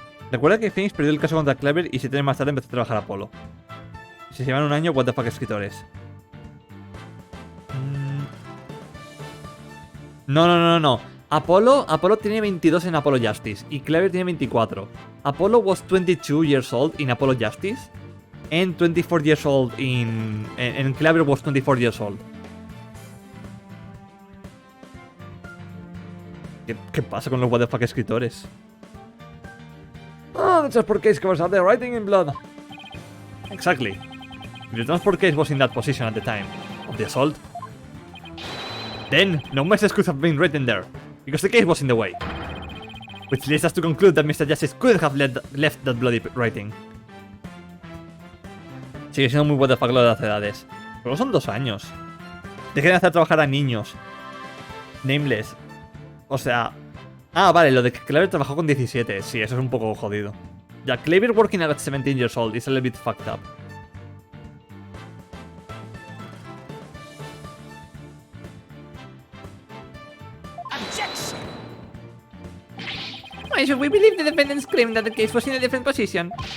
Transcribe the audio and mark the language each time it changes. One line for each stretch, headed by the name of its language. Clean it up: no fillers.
Spanish: Recuerda que Phoenix perdió el caso contra Clever y 7 años más tarde empezó a trabajar a Apolo. Si se llevan un año,
English: what the fuck
Spanish: escritores. No. Apollo tiene 22 en Apollo Justice y Clever tiene 24.
English: Apollo was 22 years old in Apollo Justice and 24 years old and Clever was 24 years old.
Spanish: ¿Qué pasa con los
English: what the fuck
Spanish: escritores?
English: Oh, the transport case covers up the writing in blood. Exactly. If the transport case was in that position at the time of the assault, then no message could have been written there, because the case was in the way. Which leads us to conclude that Mr. Justice could have left that bloody writing.
Spanish: Sigue siendo muy
English: what the fuck
Spanish: lo de las edades. Pero son 2 años. Dejen de hacer trabajar a niños. Nameless. O sea... Ah, vale, lo de que Clever trabajó con 17. Sí, eso es un poco jodido.
English: Ya, Clever working at 17 years old is a little bit fucked up. Objection! Why should we believe the defendant's claim that the case was in a different position?